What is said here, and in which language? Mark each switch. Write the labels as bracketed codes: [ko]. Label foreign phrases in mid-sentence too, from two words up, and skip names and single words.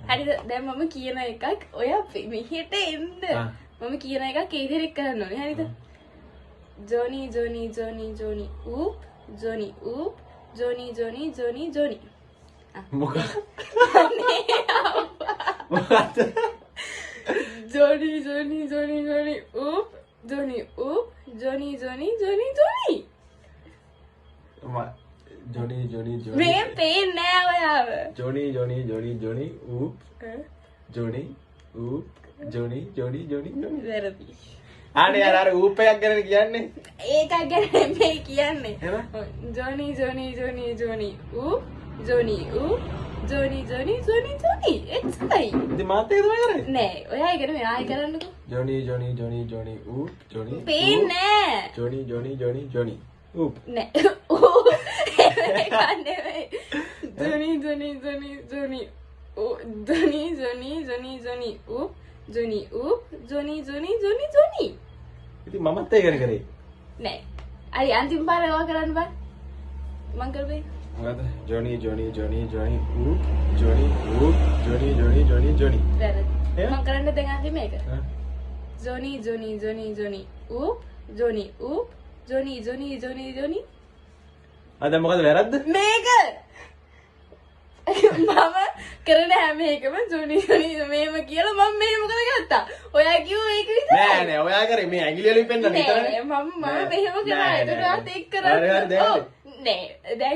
[si] හරිද? දැන් මම කියන එකක් ඔය මෙහෙට එන්න. මම කියන එකක් ඒ විදිහට කරන්න ඕනේ. හරිද? [en] Johnny Johnny Johnny Johnny oop Johnny oop Johnny Johnny Johnny Johnny. [si] මොකක්ද? [en] Johnny Johnny Johnny Johnny oop Johnny oop Johnny Johnny Johnny Johnny. Johnny Johnny Johnny. [si] මේ පේන්නේ නෑ ඔයාව. [en] Johnny Johnny Johnny Johnny oop. Johnny oop Johnny Johnny Johnny Johnny. [si] වැරදි. අනේ අර oop එකක් ගැන කියන්නේ. ඒකක් ගැන මේ කියන්නේ. [en] Johnny Johnny Johnny Johnny oop Johnny oop Johnny Johnny Johnny Johnny. [si] එච්චරයි. ඉතින් මාත් ඒක තමයි කරන්නේ. නෑ ඔයා ඉගෙන මේ ආයෙ කරන්නකෝ. [en] Johnny Johnny Johnny Johnny oop Johnny. [si] පේන්නේ නෑ. [en] Johnny Johnny Johnny Johnny oop. [si] නෑ. [en] Johnny Johnny Johnny Johnny oop Johnny Johnny Johnny Johnny oop Johnny oop Johnny Johnny Johnny Johnny. [si] ඉතින් මමත් ඒක කරේ. නෑ. හරි අන්තිම පාර ඔයා කරන්න බෑ. මං කරේ. මොකද? [en] Johnny Johnny Johnny Johnny oop Johnny oop Johnny Johnny Johnny Johnny. [si] වැරදි. මං කරන්න දැන් අන්තිම එක. [en] Johnny Johnny Johnny Johnny oop Johnny oop Johnny Johnny Johnny Johnny. [si] අද මොකද වැරද්ද? මේක මම කරන හැම එකම Johnny Johnny මේම කියලා මම මේ මොකද ගත්තා. ඔයා කිව්ව ඒක විතරයි. නෑ නෑ ඔයා කරේ මේ ඇඟිලි වලින් පෙන්නන විතරනේ. මම මෙහෙම කරා. ඒකට එක් කරා. නෑ දැන් වැරදි.